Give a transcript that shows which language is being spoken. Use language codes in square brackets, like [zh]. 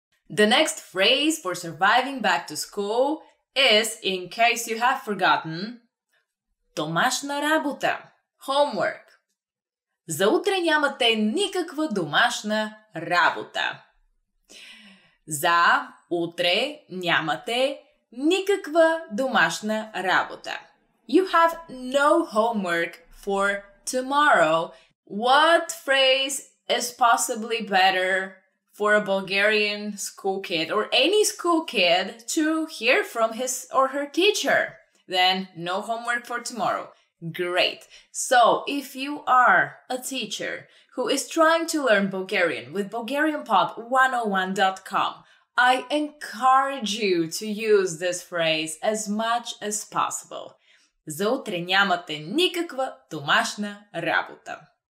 [en] The next phrase for surviving back to school is, in case you have forgotten, домашна работа. Homework. [bg] За утре нямате никаква домашна работа. За утре нямате никаква домашна работа. [en] You have no homework for tomorrow. What phrase is possibly better for a Bulgarian school kid or any school kid to hear from his or her teacher than no homework for tomorrow? Great. So if you are a teacher who is trying to learn Bulgarian with BulgarianPod101.com, I encourage you to use this phrase as much as possible. [bg] За утре нямате никаква домашна работа.